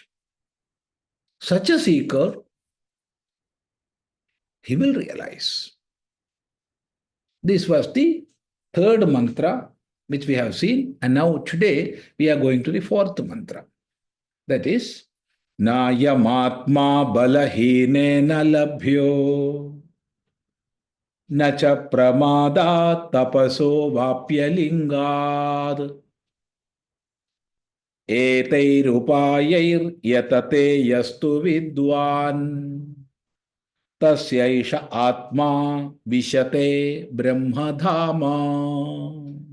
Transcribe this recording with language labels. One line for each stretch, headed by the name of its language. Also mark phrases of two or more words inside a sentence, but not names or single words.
English: Such a seeker, he will realize. This was the third mantra which we have seen, and now today we are going to the fourth mantra. That is,
Sanskrit: nāyamātmā balahīnena labhyo na ca pramādāttapaso vāpyaliṅgāt etairupāyairyatate yastu vidvāṃstasyaiṣa ātmā viśate brahmadhāma.